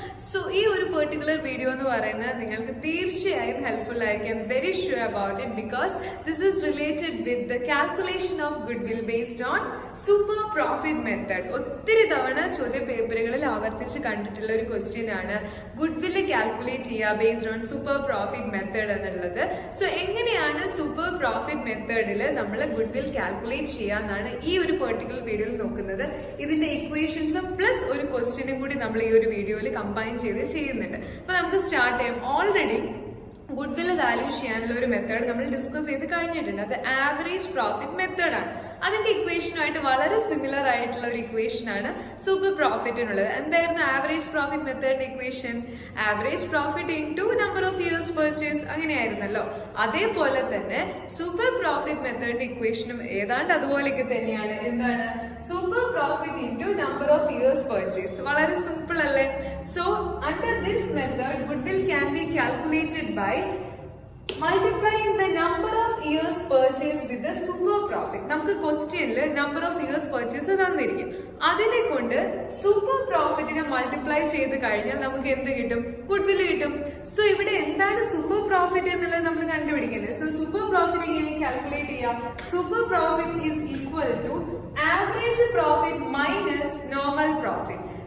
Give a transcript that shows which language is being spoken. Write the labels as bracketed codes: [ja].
[en] So, this particular video is helpful. I am very sure about it because this is related with the calculation of goodwill based on super profit method. [ml] ഒത്തിരി തവണ ചോദ്യ പേപ്പറുകളിൽ ആവർത്തിച്ച് കണ്ടിട്ടുള്ള ഒരു question ആണ് goodwill calculate ചെയ്യുക [en] based on super profit method [ml] എന്നുള്ളത്. So എങ്ങനെയാണ് super profit methodൽ നമ്മൾ goodwill കാൽക്കുലേറ്റ് ചെയ്യാന്നാണ് ഈ ഒരു വീഡിയോയിൽ നോക്കുന്നത്. ഇതിന്റെ ഇക്വേഷൻസും പ്ലസ് ഒരു ക്വസ്റ്റ്യനും കൂടി നമ്മൾ ഈ ഒരു വീഡിയോയിൽ കമ്പൈൻ ചെയ്ത് ചെയ്യുന്നുണ്ട്. അപ്പൊ നമുക്ക് സ്റ്റാർട്ട് ചെയ്യാം. ഓൾറെഡി ഗുഡ്വിൽ വാല്യൂ ചെയ്യാനുള്ള ഒരു മെത്തേഡ് നമ്മൾ ഡിസ്കസ് ചെയ്ത് കഴിഞ്ഞിട്ടുണ്ട്. അത് ആവറേജ് പ്രോഫിറ്റ് മെത്തേഡ് ആണ്. അതിന്റെ ഇക്വേഷനുമായിട്ട് വളരെ സിമിലർ ആയിട്ടുള്ള ഒരു ഇക്വേഷൻ ആണ് സൂപ്പർ പ്രോഫിറ്റിനുള്ളത്. എന്തായിരുന്നു [en] Average profit മെത്തേഡിന്റെ equation? Average profit into number of years purchase, [ml] അങ്ങനെയായിരുന്നല്ലോ. അതേപോലെ തന്നെ സൂപ്പർ പ്രോഫിറ്റ് മെത്തേഡിന്റെ ഇക്വേഷനും ഏതാണ്ട് അതുപോലെയൊക്കെ തന്നെയാണ്. എന്താണ്? [en] Super profit into number of years purchase. [ml] വളരെ സിമ്പിൾ അല്ലേ? [en] So under this method goodwill can be calculated by multiplying the number of years purchased with the super profit. [ml] നമുക്ക് ക്വസ്റ്റ്യനിൽ നമ്പർ ഓഫ് ഇയേഴ്സ് പർച്ചേസ് തന്നിരിക്കും. അതിനെ കൊണ്ട് super പ്രോഫിറ്റിനെ multiply ചെയ്ത് കഴിഞ്ഞാൽ നമുക്ക് എന്ത് കിട്ടും? ഗുഡ്വിൽ കിട്ടും. സോ ഇവിടെ എന്താണ് സൂപ്പർ പ്രോഫിറ്റ് എന്നുള്ളത് നമ്മൾ കണ്ടുപിടിക്കുന്നത്. [en] so super profit [ml] എങ്ങനെ കാൽക്കുലേറ്റ് ചെയ്യാം? [en] Super profit is equal to average profit minus normal profit.